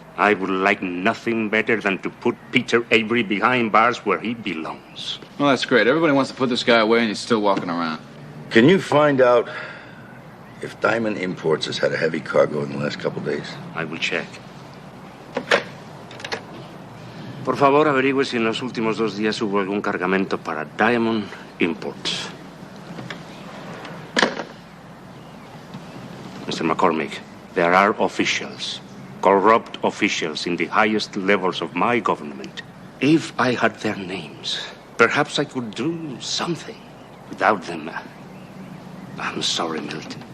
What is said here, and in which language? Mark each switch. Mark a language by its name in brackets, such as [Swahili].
[English] I would like nothing better than to put Peter Avery behind bars where he belongs. Well, that's great. Everybody wants to put this guy away, and he's still walking around. Can you find out if Diamond Imports has had a heavy cargo in the last couple of days? I will check. [Spanish] Por favor, averigüe si en los últimos 2 días hubo algún cargamento para Diamond Imports. [English] Mr. McCormick, there are officials, corrupt officials in the highest levels of my government. If I had their names, perhaps I could do something. Without them, I'm sorry, Milt.